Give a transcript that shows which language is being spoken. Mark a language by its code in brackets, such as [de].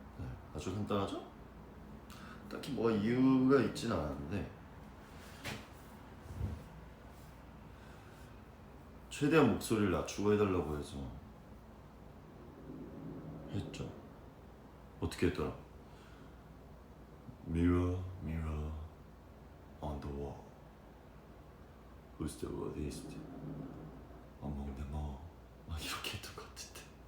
[ko] 네, 아주 간단하죠? 딱히 뭐 이유가 있진 않았는데 최대한 목소리를 낮추고 해달라고 해서 했죠. 어떻게 했더라? [en] Mirror, mirror on the wall, who's the worthiest among them all? [ko] 막 이렇게 했던 것 같은데.